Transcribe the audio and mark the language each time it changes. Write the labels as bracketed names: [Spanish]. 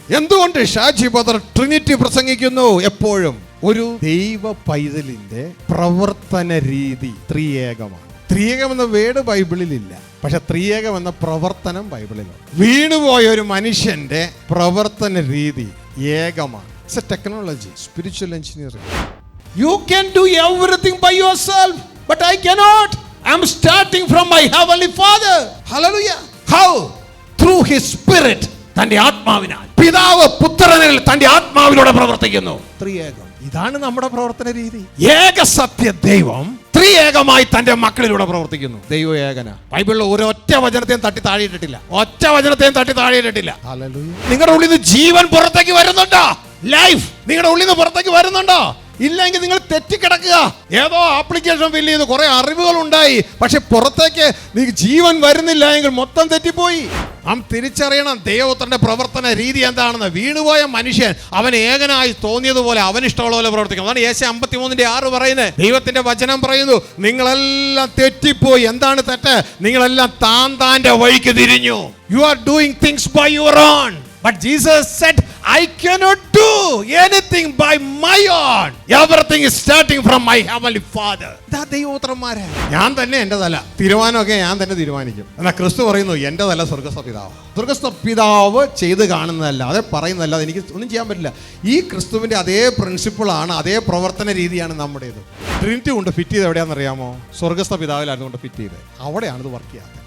[Malayalam] എന്തുകൊണ്ട് Shaji brother Trinity പ്രസംഗിക്കുന്നു? എപ്പോഴും ഒരു ദൈവ പൈതലിന്റെ പ്രവർത്തന രീതി ത്രിയേകമാണ്. ത്രിയേകം എന്ന വേർഡ് ബൈബിളിലില്ല, പക്ഷെ ത്രിയേകം എന്ന പ്രവർത്തനം ബൈബിളിലുണ്ട്. വീണുപോയ ഒരു മനുഷ്യന്റെ പ്രവർത്തന രീതി ഏകമാണ്. [English] It's a technology, spiritual engineering. You can do everything by yourself, but I cannot. I am starting from my heavenly Father. Hallelujah. How? Through His Spirit. [Malayalam] തന്റെ ആത്മാവിനാൽ. പിതാവ് പുത്രനിൽ തന്റെ ആത്മാവിലൂടെ പ്രവർത്തിക്കുന്നു. ത്രിയേകം. ഇതാണ് നമ്മുടെ പ്രവർത്തന രീതി. ഏക സത്യ ദൈവം ത്രിയേകമായി തന്റെ മക്കളിലൂടെ പ്രവർത്തിക്കുന്നു. ദൈവം ഏകന. ബൈബിളിൽ ഒരൊറ്റ വചനത്തെയും തട്ടി താഴെയിട്ടിട്ടില്ല. ഒറ്റ വചനത്തെയും തട്ടി താഴെയിട്ടിട്ടില്ല. നിങ്ങളുടെ ഉള്ളിൽ നിന്ന് ജീവൻ പുറത്തേക്ക് വരുന്നുണ്ടോ? ലൈഫ് നിങ്ങളുടെ ഉള്ളിൽ നിന്ന് പുറത്തേക്ക് വരുന്നുണ്ടോ? ഇല്ലെങ്കിൽ നിങ്ങൾ തെറ്റിക്കിടക്കുക. ഏതോ ആപ്ലിക്കേഷൻ ഫില്ല് ചെയ്ത് കുറെ അറിവുകൾ ഉണ്ടായി, പക്ഷെ പുറത്തേക്ക് നിങ്ങൾക്ക് ജീവൻ വരുന്നില്ല എങ്കിൽ മൊത്തം തെറ്റിപ്പോയി. നാം തിരിച്ചറിയണം ദൈവത്തിന്റെ പ്രവർത്തന രീതി എന്താണെന്ന്. വീണുപോയ മനുഷ്യൻ അവൻ ഏകനായി തോന്നിയതുപോലെ അവനിഷ്ടമുള്ള പോലെ പ്രവർത്തിക്കും. അതാണ് യേശയ്യാ 53:6 പറയുന്നത്. ദൈവത്തിന്റെ വചനം പറയുന്നു, നിങ്ങളെല്ലാം തെറ്റിപ്പോയി. എന്താണ് തെറ്റ്? നിങ്ങളെല്ലാം താന്റെ വഴിക്ക് തിരിഞ്ഞു. [English] You are doing things by your own. But Jesus said, I cannot do anything by my own. Everything is starting from my heavenly Father. [Malayalam] ദൈവോത്രന്മാരെ ഞാൻ തന്നെ എൻ്റെ തല, തീരുമാനമൊക്കെ ഞാൻ തന്നെ തീരുമാനിക്കും. എന്നാൽ ക്രിസ്തു പറയുന്നു, എൻ്റെ തല സ്വർഗസ്ഥ പിതാവ്. സ്വർഗസ്ഥ പിതാവ് ചെയ്ത് കാണുന്നതല്ല, അതെ പറയുന്നതല്ല, എനിക്ക് ഒന്നും ചെയ്യാൻ പറ്റില്ല. ഈ ക്രിസ്തുവിൻ്റെ അതേ പ്രിൻസിപ്പിളാണ്, അതേ പ്രവർത്തന രീതിയാണ് നമ്മുടേത്. ട്രിനിറ്റി കൊണ്ട് ഫിറ്റ് ചെയ്ത് എവിടെയാണെന്ന് അറിയാമോ? സ്വർഗസ്ഥ പിതാവിലായിരുന്നു കൊണ്ട് ഫിറ്റ് ചെയ്ത്. അവിടെയാണ് ഇത് വർക്ക് ചെയ്യുക.